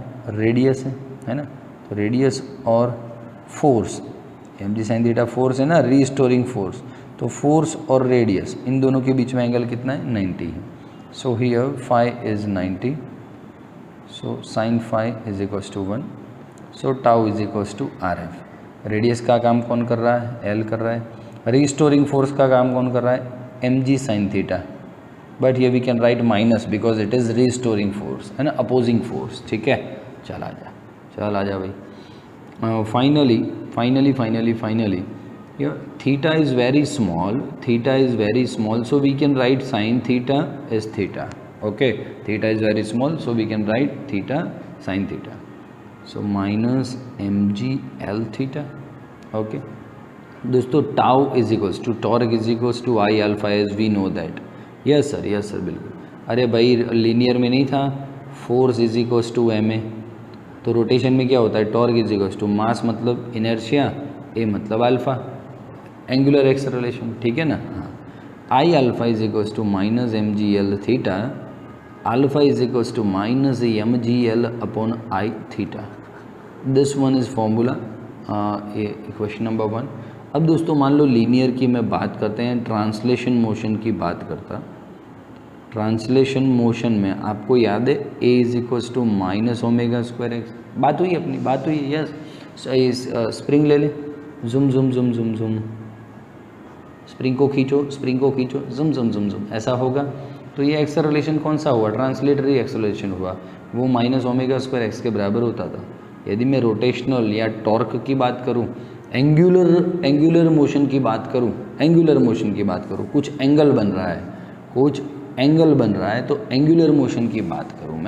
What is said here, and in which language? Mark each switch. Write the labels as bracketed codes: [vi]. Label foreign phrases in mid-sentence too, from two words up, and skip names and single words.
[hi] रेडियस है ना, तो रेडियस और फोर्स, mg [en] sine theta force [hi] है ना, [en] restoring force, [hi] तो फोर्स और रेडियस इन दोनों के बीच में एंगल कितना है? [en] 90 है। so here phi is 90, so sin phi is equals to 1, so tau is equals to r F. [hi] रेडियस का काम कौन कर रहा है? एल कर रहा है। [en] restoring force [hi] का काम कौन कर रहा है? [en] mg sine theta, but here we can write minus because it is restoring force, [hi] है ना, [en] opposing force. [hi] ठीक है, चल आ जा भाई। [en] फाइनली Here theta is very small, so we can write sin theta as theta. Okay, theta is very small, so we can write theta sin theta. So minus mgl theta. Okay दोस्तों, tau is equals to torque is equals to I alpha as we know that. yes sir बिल्कुल. [hi] अरे भाई लीनियर में नहीं था, [en] force is equals to m a, [hi] तो रोटेशन में क्या होता है, [en] torque is equals to mass [hi] मतलब इनर्शिया, ए मतलब अल्फा, [en] angular acceleration. [hi] ठीक है ना. [en] हाँ, I alpha is equals to minus m g l theta, alpha is equals to minus m g l upon I theta. this one is formula equation number 1. [hi] अब दोस्तों मान लो लीनियर की मैं बात करते हैं, [en] translation motion [hi] की बात करता. [en] translation motion [hi] में आपको याद है [en] a is equals to minus omega square x. [hi] बात हुई अपनी, बात हुई. यस, स्प्रिंग ले ले, जुम जुम जुम जुम जुम, स्प्रिंग को खींचो जुम जुम जुम जुम, ऐसा होगा. तो ये एक्सेलरेशन कौन सा हुआ, [en] translatory acceleration [hi] हुआ, वो [en] minus omega square x [hi] के बराबर होता था. यदि मैं रोटेशनल या टॉर्क की बात करूं, [en] angular motion [hi] की बात करूं, कुछ एंगल बन रहा है, तो [en] angular motion [hi] की बात करूं मैं.